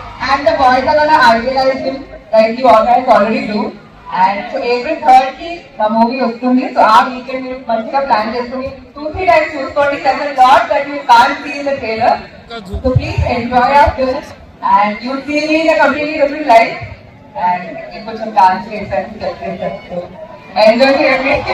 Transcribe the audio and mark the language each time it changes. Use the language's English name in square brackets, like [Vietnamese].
[English] And the boys are gonna idealize him like you guys already do. And so every third ki the movie [Telugu] వస్తుంది. So ఆ weekend మీరు మంచిగా plan చేసుకుని [English] 2-3 times [Telugu] చూసుకోండి. [English] There's a lot that you can't see in the trailer. So please enjoy our film and you'll see me in a completely different life. And you put some dance [Telugu] చేసాను, [English] so enjoy it.